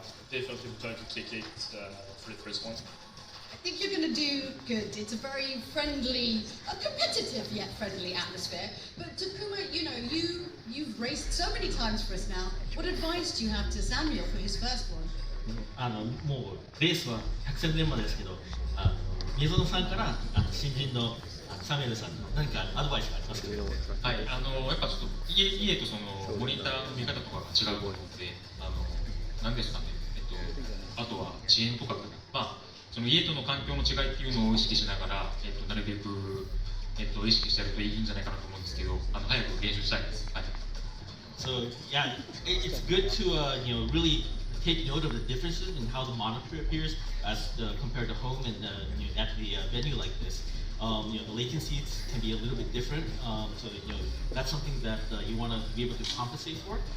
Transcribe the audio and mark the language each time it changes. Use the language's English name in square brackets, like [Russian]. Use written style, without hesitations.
[English] definitely try to take it for the first one. I think you're going to do good. It's a very friendly, a competitive yet friendly atmosphere. But Takuma, you know, you've raced so many times for us now. What advice do you have to Samuel for his first one? [Japanese] もうレースは百戦錬磨ですけど、宮園さんから新人のサミュエルさんに何かアドバイスがありますか？はい、やっぱちょっと家とそのモニターの見方とかが違うと思うので、何ですかね、あとは遅延とか、その家との環境の違いっていうのを意識しながら、なるべく、意識してやるといいんじゃないかなと思うんですけど、早く練習したいです。はい。 [English] So yeah, it's good to really take note of the differences in how the monitor appears as compared to home and at the venue like this. The latencies can be a little bit different, so that's something that you want to be able to compensate for.